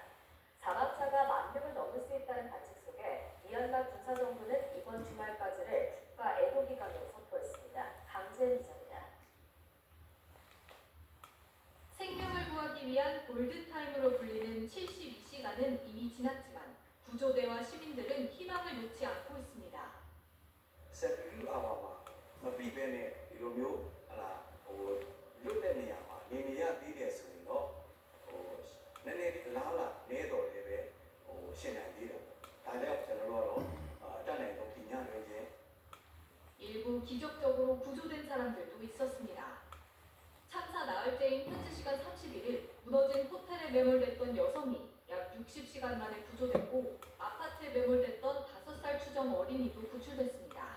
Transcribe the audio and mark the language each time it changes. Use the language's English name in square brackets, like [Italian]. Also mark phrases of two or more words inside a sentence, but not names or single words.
[Korean] 사망자가 10,000명을 넘을 수 있다는 관측 속에 미얀마 군사정부는 이번 주말까지를 국가 애도기간으로 선포했습니다. 강재현 기자입니다. 생명을 구하기 위한 골든타임으로 불리는 72시간은 이미 지났지만 구조대와 시민들은 희망을 놓지 않고 있습니다. [Burmese] 72 hour မှာမပြီးဘဲနဲ့ဒီလိုမျိုးဟလာလွတ်တဲ့နေရာမှာနေနေရသေးတယ်ဆိုရင်တော့နည်းနည်းလေးလားလားနေတော့လည်းပဲရှင်းနိုင်သေးတယ်ဒါကြောင့်ကျွန်တော်တို့ကတော့တတ်နိုင်ဆုံးဒီညရွေးချင်း [Korean] 일부 기적적으로 구조된 사람들도 있었습니다. 참사 나흘째인 현지 시간 31일 무너진 호텔에 매몰됐던 여성이 약 60시간 만에 구조됐고 아파트에 매몰됐던 5살 추정 어린이도 구출됐습니다.